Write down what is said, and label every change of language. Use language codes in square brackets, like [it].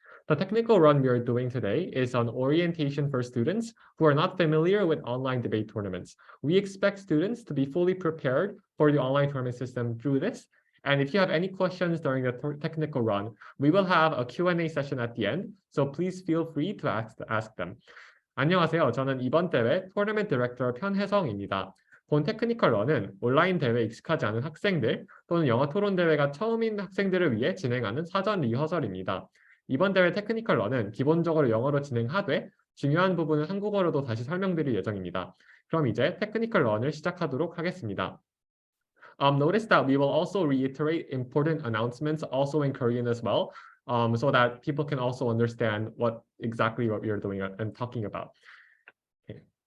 [en] The technical run we are doing today is an orientation for students who are not familiar with online debate tournaments. We expect students to be fully prepared for the online tournament system through this. And if you have any questions during the technical run, we will have a Q&A session at the end, so please feel free to ask them. [ko] 안녕하세요. 저는 이번 대회 토너먼트 디렉터 편혜성입니다. 본 테크니컬 런은 온라인 대회에 익숙하지 않은 학생들 또는 영어 토론 대회가 처음인 학생들을 위해 진행하는 사전 리허설입니다. 이번 대회 테크니컬 런은 기본적으로 영어로 진행하되 중요한 부분은 한국어로도 다시 설명드릴 예정입니다. 그럼 이제 테크니컬 런을 시작하도록 하겠습니다. [en] Notice that we will also reiterate important announcements also in Korean as well, so that people can also understand what we are doing and talking about. Okay.